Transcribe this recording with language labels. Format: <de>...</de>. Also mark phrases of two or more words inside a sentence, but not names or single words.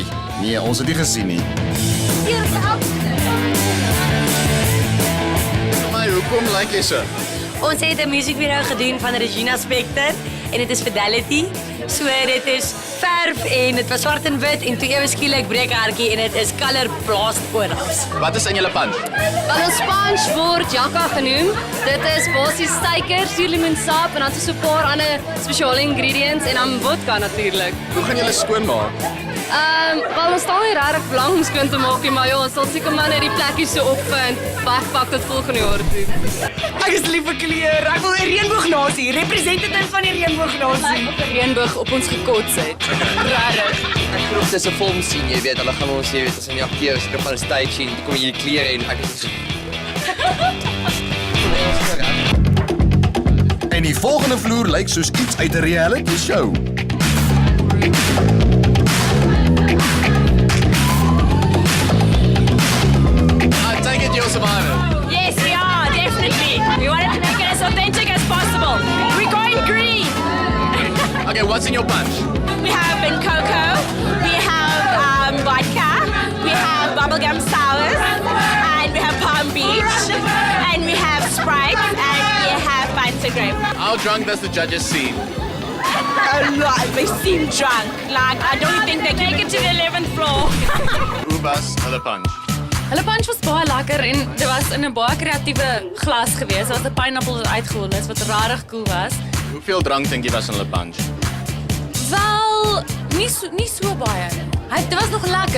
<af>Nee, ons het nie gesien nie. Maar hoekom lyk jy so? Ons het 'n musiekvideo gedoen van Regina Spektor en dit is Fidelity. So dit is verf en dit was swart en wit en toe ewe skielik breek hartjie en dit is</af> <en>color blast</en> <af>oral. Wat is in julle punch? Wel ons punch word Jacka genoem. Dit is basies suiker, suurlemoensap en dan so 'n paar ander spesiale ingredients en dan vodka natuurlik. Hoe gaan julle skoonmaak? Wel ons staan nie regtig lank om skoon te maak nie, maar ja, ons sal seker maar net die plekkies so opvind, wegpak tot volgende jaar toe. Ek is lief vir kleur. Ek wil 'n reënboognasie, representative van die reënboognasie. Op 'n reënboog op ons gekots het. Regtig. Ek glo dit is 'n</af> <en>film scene,</en> <af>jy weet. Hulle gaan ons, jy weet, as in die akteurs op 'n stage sien, kom jy die klere en ek is En die volgende vloer lyk soos iets uit 'n</af> <en>reality show. I take it you're surviving. Yes, we are, definitely. We wanted to make it as authentic as possible. We're going green. Okay, what's in your punch? We have Ben Coco, we have vodka, we have bubblegum sours, and we have Palm Beach, and we have Sprite, and we have Fanta Grape. How drunk does the judges seem? A lot. They seem drunk. Like, I don't think they can make it to the 11th floor.</en> <af>Hoe was hulle punch? Hulle punch was baie lekker en dit was in 'n baie kreatiewe glas geweest. Daar was 'n pineappel wat uitgehol is wat regtig cool was. Hoeveel drank dink jy was in hulle punch? Wel, nie so baie. Dit was nog lekker.</af>